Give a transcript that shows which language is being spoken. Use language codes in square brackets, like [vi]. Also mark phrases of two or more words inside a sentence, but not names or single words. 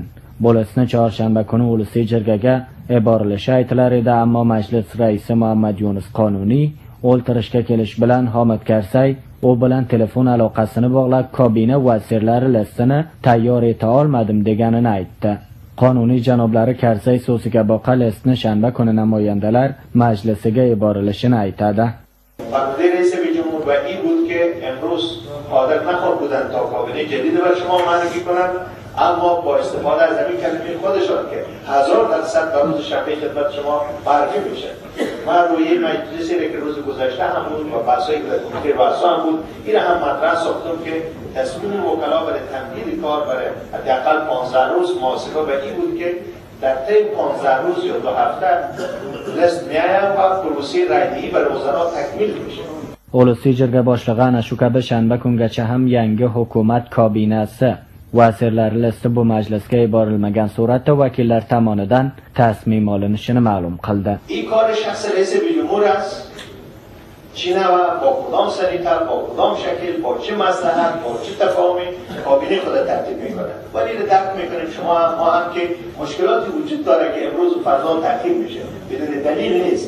[uz] Bu listni chorshanba kuni Ulusiy jirgaga yuborilishi aytilar edi, ammo majlis raisi Muhammad Yunus Qonuniy o'ltirishga kelish bilan Hamid Karzay u bilan telefon aloqasini bog'lab kabina vazirlari listini tayyor eta olmadim deganini aytdi. Qonuniy janoblari Karzay so'ziga boqa listni shanba kuni namoyandalar majlisiga yuborilishini aytadi. Farqli raisi jumhur va [fa] این بود که امروز حاضر نخواهد بودن تا کابینه جدید بر شما معرفی کنند، اما با استفاده از همین کلمه خودشان که 1000% در روز شنبه خدمت شما معرفی میشه. من روی مجلسی که روز گذشته هم بود و بحثایی که در کمیته بحثا هم بود، این هم مطرح ساختم که تصمیم وکلا برای تمدید کار برای حداقل 15 روز محاسبه به این بود که در طی 15 روز یا 2 هفته لیست میآید و پروسه رایدهی برای وزرا تکمیل میشه. [uz] Ulusiy jirga boshlig'i ana shu kabi shanba kungacha ham yangi hukumat kabinasi vazirlari listi bu majlisga yuborilmagan suratda vakillar tomonidan tasmim olinishini ma'lum qildi. [fa] این کار شخص رئیس جمهور است. چینه و با کدام سریعتر، با کدام شکل، با چه مصلحت، با چه تفاهمی کابینه خود ترتیب میکنه. ولی رو درک میکنیم شما ما هم که مشکلاتی وجود داره که امروز و فردا ترتیب میشه. بدون دلیل نیست.